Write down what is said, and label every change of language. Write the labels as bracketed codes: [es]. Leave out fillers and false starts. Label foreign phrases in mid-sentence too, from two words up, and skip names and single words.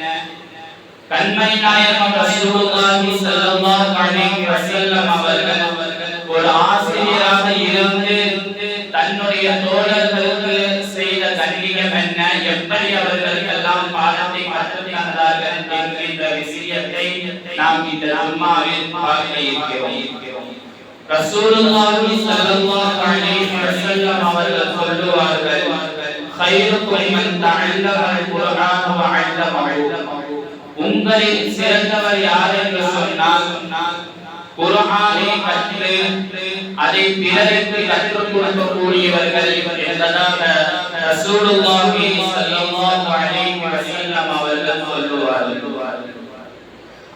[ta] கண்மணி நாயகம் [ar] رسول الله صلى الله عليه وسلم [ta] அவர்கள் ஒரு ஆசிரியராக இருந்து தன்னுடைய தோழர்களுக்கு செய்த கண்ணியம் என்ன, எப்படி அவர்களுக்கெல்லாம் பாடத்தை கற்றுத் தந்தார்கள் என்கின்ற விஷயத்தை நாம் இந்த ஜும்மாவில் பார்க்க இருக்கிறோம். [ar] رسول الله صلى الله عليه وسلم [ta] அவர்கள் சொல்லுவார்கள் [ar] خيركم من تعلم القرآن وعلمه. [ta] உங்களில் சிறந்தவர் யார் என்று சொன்னால் குர்ஆனை கற்று அதை பிறருக்கு கற்றுக் கொடுக்கக்கூடியவர்கள் என்பதாக [ar] رسول الله صلى الله عليه وسلم [ta] அவர்கள் சொல்லுவார்கள்.